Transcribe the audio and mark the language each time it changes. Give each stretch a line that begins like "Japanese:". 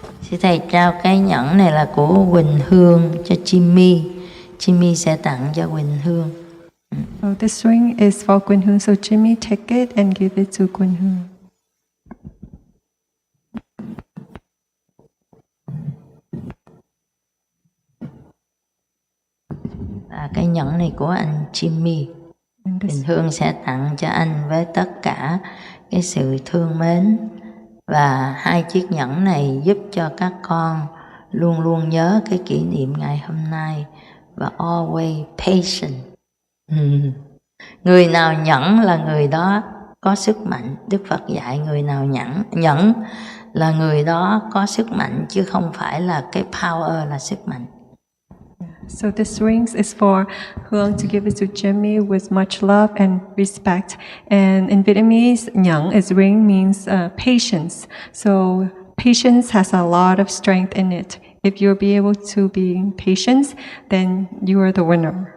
Vietnamese: Sư thầy trao cái nhẫn này là của Quỳnh Hương cho Jimmy. Jimmy sẽ tặng cho Quỳnh Hương.
English: So this ring is for Quỳnh Hương, so Jimmy take it and give it to Quỳnh Hương.
Vietnamese: Và cái nhẫn này của anh Jimmy. Quỳnh Hương sẽ tặng cho anh với tất cả cái sự thương mến. Và hai chiếc nhẫn này giúp cho các con luôn luôn nhớ cái kỷ niệm ngày hôm nay và
English: always patient.
Vietnamese: Người nào nhẫn là người đó có sức mạnh. Đức Phật dạy người nào nhẫn là người đó có sức mạnh, chứ không phải là cái power là sức mạnh.
English: So this rings is for Hoằng to give it to Jimmy with much love and respect. And in Vietnamese, nhẫn is ring means patience. So patience has a lot of strength in it. If you'll be able to be patient, then you are the winner.